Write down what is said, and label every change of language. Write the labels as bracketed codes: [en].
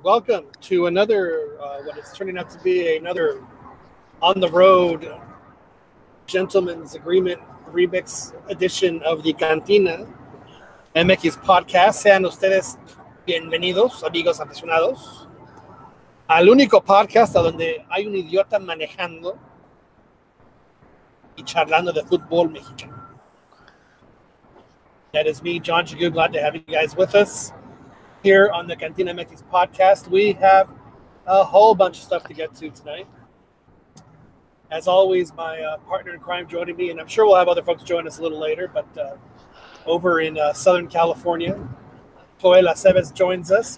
[en] Welcome to another, what is turning out to be another on the road gentleman's agreement remix edition of the Cantina MX podcast. [es] Sean ustedes bienvenidos, amigos aficionados, al único podcast a donde hay un idiota manejando y charlando de fútbol mexicano. [en] That is me, John Chagu. Glad to have you guys with us here on the CantinaMX podcast. We have a whole bunch of stuff to get to tonight. As always, my partner in crime joining me, and I'm sure we'll have other folks join us a little later, but over in Southern California, Joel Aceves joins us.